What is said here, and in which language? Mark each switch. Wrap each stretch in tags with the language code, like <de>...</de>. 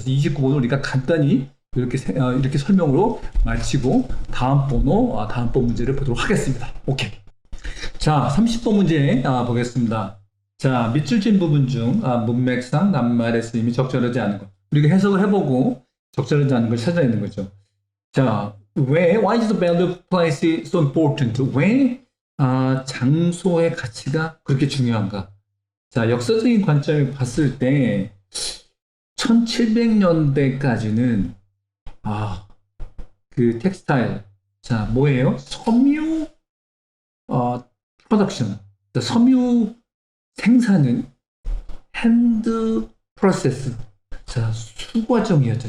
<ko>그래서 29번을 우리가 간단히 이렇게 설명으로 마치고 다음번 문제를 보도록 하겠습니다. 오케이. 자, 30번 문제 보겠습니다. 자, 밑줄 진 부분 중 문맥상 낱말의 쓰임이 적절하지 않은 것. 우리가 해석을 해보고 적절하지 않은 걸 찾아내는 거죠.</ko> <en>자, why is the value of place so important?</en> <ko>왜 장소의 가치가 그렇게 중요한가? 자, 역사적인 관점을 봤을 때 1700년대까지는 그 텍스타일, 자, 뭐예요? 섬유 프로덕션, 섬유 생산은 핸드 프로세스, 자, 수과정이었죠.</ko>